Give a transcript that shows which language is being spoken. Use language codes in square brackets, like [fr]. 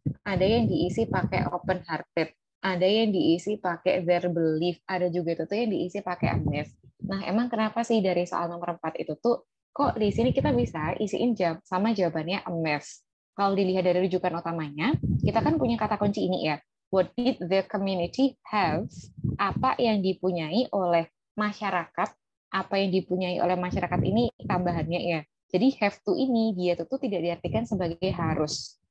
[id] Ada yang diisi pakai open hearted, ada yang diisi pakai their belief, ada juga itu tuh yang diisi pakai amazed. Nah, emang kenapa sih dari soal nomor 4 itu tuh kok di sini kita bisa isiin sama jawabannya amazed? Kalau dilihat dari rujukan utamanya, kita kan punya kata kunci ini ya. [en] What did the community have? [id] Apa yang dipunyai oleh masyarakat? Apa yang dipunyai oleh masyarakat ini tambahannya ya. Jadi have to ini dia tuh tidak diartikan sebagai harus.